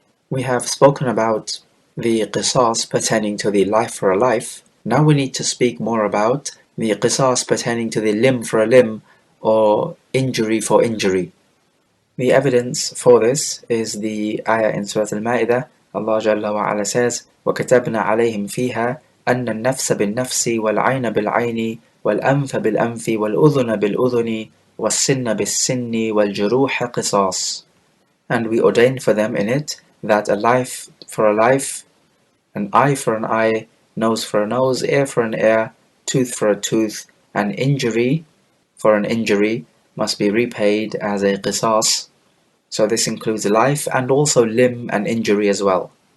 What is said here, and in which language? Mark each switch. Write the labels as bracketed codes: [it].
[en] We have spoken about the qisas pertaining to the life for a life. Now we need to speak more about the qisas pertaining to the limb for a limb or injury for injury. The evidence for this is the ayah in Surah Al-Ma'idah. [ar] Allah Jalla wa Ala says, وَكَتَبْنَا عَلَيْهِمْ فِيهَا أَنَّ النَّفْسَ بِالنَّفْسِ وَالْعَيْنَ بِالْعَيْنِ وَالْأَنْفَ بِالْأَنْفِ وَالْأُذُنَ بِالْأُذُنِ وَالسِّنَّ بِالسِّنِّ وَالْجُرُوحَ قِصَاص. [en] And we ordained for them in it that a life for a life, an eye for an eye, nose for a nose, ear for an ear, tooth for a tooth, and injury for an injury must be repaid as a qisas. So this includes life and also limb and injury as well.